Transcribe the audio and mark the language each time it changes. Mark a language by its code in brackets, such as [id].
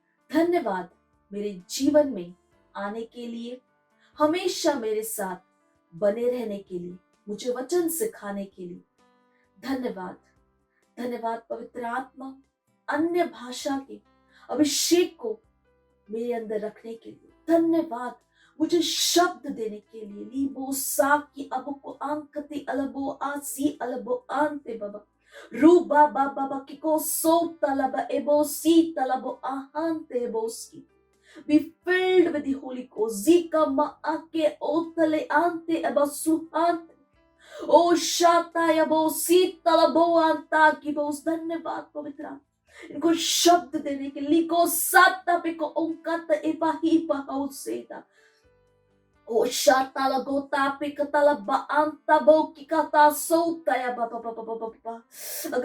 [hi] धन्यवाद मेरे जीवन में आने के लिए, हमेशा मेरे साथ बने रहने के लिए, मुझे वचन सिखाने के लिए। धन्यवाद। धन्यवाद पवित्र आत्मा, अन्य भाषा के अभिषेक को मेरे अंदर रखने के लिए। धन्यवाद मुझे शब्द देने के लिए। लीबो साकी अबको आंकते अलबो आसी अलबो आंते बाबा रूबा बाबा बाबा किको सो तलबा एबो सी तलबो आहांते Boski. [en] Be filled with the Holy Ghost. Zika maake otale ante abasuhante. O shata yabo sitala bo anta [hi] की बहुत धन्यवाद पवित्र इनको शब्द देने के लिए। को साता पे को ओंकाता एपाही पाउसेता। ओ शाताला गोता पे कताला बांता बो की कता सोता या बाबा बाबा बाबा बाबा।